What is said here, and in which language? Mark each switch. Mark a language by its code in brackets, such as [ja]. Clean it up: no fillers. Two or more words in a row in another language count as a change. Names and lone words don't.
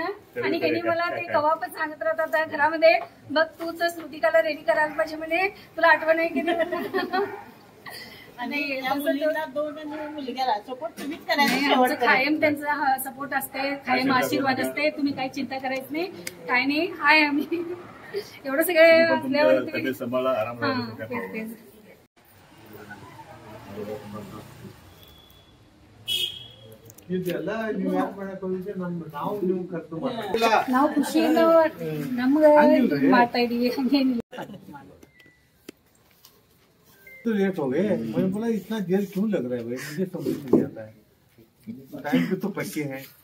[mr] आणि त्यांनी मला ते कवा पण सांगत राहतात घरामध्ये बघ तूच स्तुतिकाला रेडी करायला पाहिजे म्हणे तुला आठवण आहे की नाही. आणि कायम त्यांचा सपोर्ट असते कायम आशीर्वाद असते. तुम्ही काही चिंता करायची नाही काय नाही हाय आम्ही एवढं सगळे [kn] ನಾವು ಖುಷಿಯಿಂದ ನಮ್ಗೆ ಮಾಡ್ತಾ ಇದೀವಿ ಹಂಗೇನಿಲ್ಲ. [hi] तो लेट हो गए. मैं बोला इतना देर क्यों लग रहा है भाई मुझे समझ नहीं आता है. टाइम पे तो पक्के हैं.